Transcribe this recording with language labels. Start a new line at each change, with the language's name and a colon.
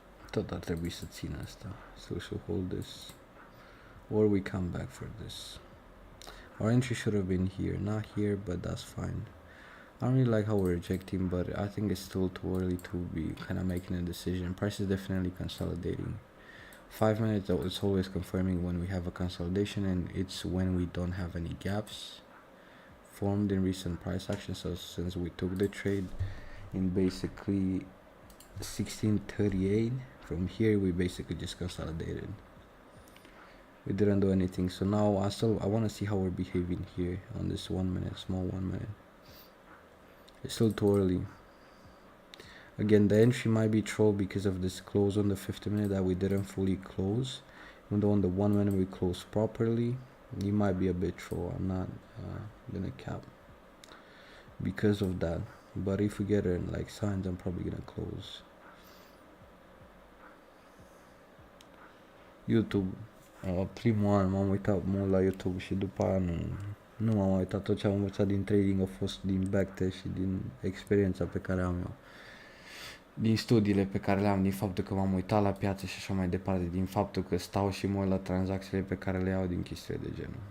Romanian: Tot ar trebui să țină asta.
English: So she'll hold this. Or we come back for this. Our entry should have been here, not here, but that's fine. I don't really like how we're rejecting, but I think it's still too early to be kind of making a decision. Price is definitely consolidating. 5 minutes, it's always confirming when we have a consolidation, and it's when we don't have any gaps formed in recent price action. So since we took the trade in basically 1638, from here we basically just consolidated. We didn't do anything, so now I want to see how we're behaving here on this 1 minute, small 1 minute. It's still too early. Again, the entry might be troll because of this close on the 50 minute that we didn't fully close. Even though on the 1 minute we closed properly, it might be a bit troll. I'm not gonna cap because of that. But if we get it in like signs, I'm probably gonna close. YouTube.
Romanian: Primul an m-am uitat mult la YouTube și după aia nu m-am uitat. Tot ce am învățat din trading a fost din backtest și din experiența pe care am eu. Din studiile pe care le am, din faptul că m-am uitat la piață și așa mai departe, din faptul că stau și mă uit la tranzacțiile pe care le iau din chestiile de genul.